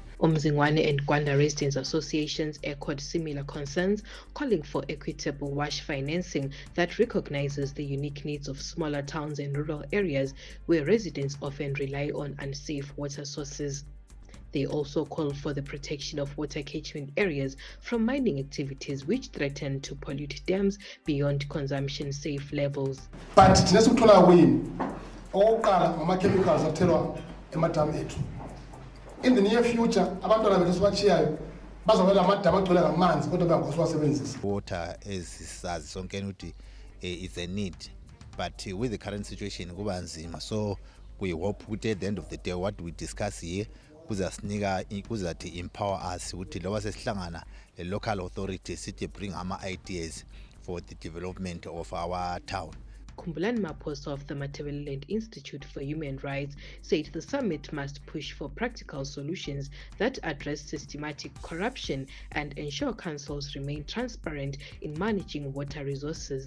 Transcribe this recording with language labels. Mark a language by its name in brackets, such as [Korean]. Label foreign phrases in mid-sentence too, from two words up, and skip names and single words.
[English] Umzingwane and Gwanda Residents Associations echoed similar concerns, calling for equitable wash financing that recognizes the unique needs of smaller towns and rural areas where residents often rely on unsafe water sources. They also called for the protection of water catchment areas from mining activities which threaten to pollute dams beyond consumption-safe levels. [North Ndebele] But chemicals athelwa emadamu ethu. [English] In the near future, [North Ndebele] abantwana bethu sibachiyayo bazobela amadamu agcwele ngamanzi kodwa bangosiwasebenzisa. [English] Water [North Ndebele] sazi sonke ukuthi [English] is a need, but with the current situation [North Ndebele] kuba nzima, [English] so we hope ukuthi at the end of the day what we discuss here kuzathi empower us [North Ndebele] ukuthi loba sesihlangana le [English] local authorities sithi bring ama ideas for the development of our town. Khumbulan Maposo of the Matabeleland Institute for Human Rights said the summit must push for practical solutions that address systematic corruption and ensure councils remain transparent in managing water resources.